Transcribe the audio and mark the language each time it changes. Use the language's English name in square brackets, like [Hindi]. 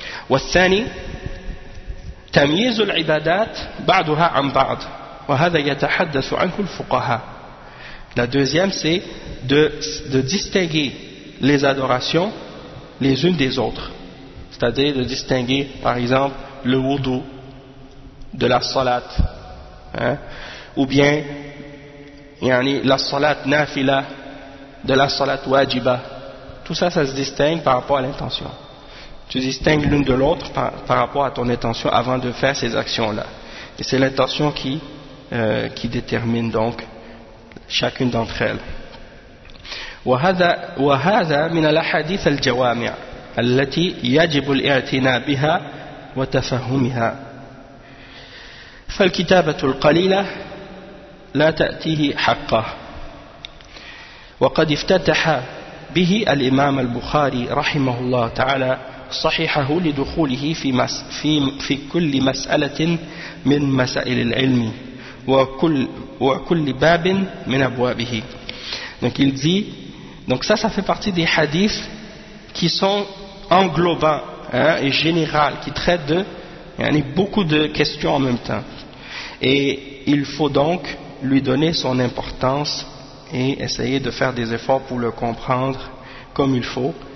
[Arabic] والثاني تمييز العبادات بعضها عن بعض وهذا يتحدث عنه الفقهاء. [French] La deuxième, c'est de distinguer les adorations les unes des autres, c'est-à-dire de distinguer par exemple le wudu de la salat, hein, ou bien yani, la salat nafila de la salat wajiba. Tout ça, ça se distingue par rapport à l'intention. Tu distingues l'une de l'autre par rapport à ton intention avant de faire ces actions-là, et c'est l'intention qui détermine donc chacune d'entre elles. [Arabic] وهذا من الأحاديث الجوامع التي يجب الاعتناء بها وتفهمها. فالكتابة القليلة لا تأتيه حقه. وقد افتتح به الإمام البخاري رحمه الله تعالى صحيحه لدخوله في كل مسألة من مسائل العلم وكل باب من أبوابه. [French] Donc il dit, donc ça fait partie des hadiths qui sont englobants et généraux, qui traitent de beaucoup de questions en même temps. Et il faut donc lui donner son importance et essayer de faire des efforts pour le comprendre comme il faut.